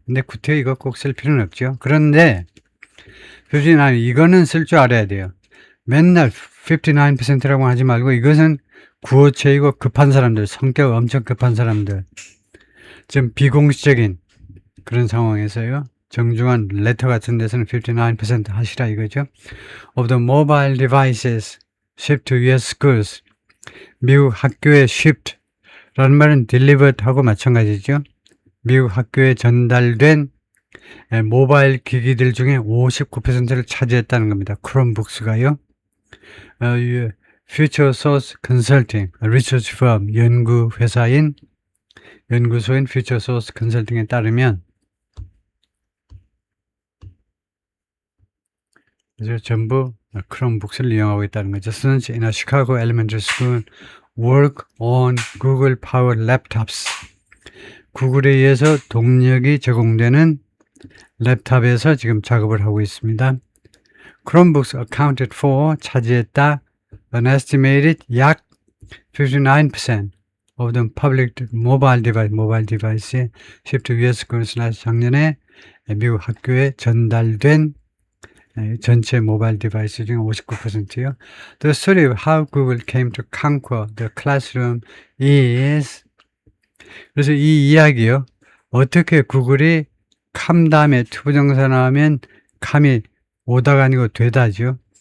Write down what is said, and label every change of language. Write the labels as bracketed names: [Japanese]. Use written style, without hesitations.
[Korean] 근데 구태여 이거 꼭 쓸 필요는 없죠. 그런데 59, 이거는 쓸 줄 알아야 돼요. 맨날 59%라고 하지 말고 이것은 구어체이고 급한 사람들, 성격 엄청 급한 사람들, 좀 비공식적인 그런 상황에서요, 정중한 레터 같은 데서는 59% 하시라 이거죠. [English] Of the mobile devices shipped to US schools, [Korean] 미국 학교에 shipped 라는 말은 delivered 하고 마찬가지죠. 미국 학교에 전달된 모바일 기기들 중에 59%를 차지했다는 겁니다. 크롬북스가요. Future Source Consulting, 리서치 firm, 연구소인 Future Source Consulting에 따르면 그래서 전부 크롬북스를 이용하고 있다는 거죠. [English] Students in a Chicago elementary school work on Google Power Laptops. [Korean] 구글에 의해서 동력이 제공되는 랩탑에서 지금 작업을 하고 있습니다. [English] Chromebooks accounted for, [Korean] 차지했다, [English] an estimated [Korean] 약 [English] 59% of the public mobile device shipped to US schools. [Korean] 작년에 미국 학교에 전달된 전체 모바일 디바이스 중 59%요. [English] The story of how Google came to conquer the classroom is, [Korean] 그래서 이 이야기요, 어떻게 구글이 캄 다음에 투부정사 나오면 캄이 오다가 아니고 되다죠.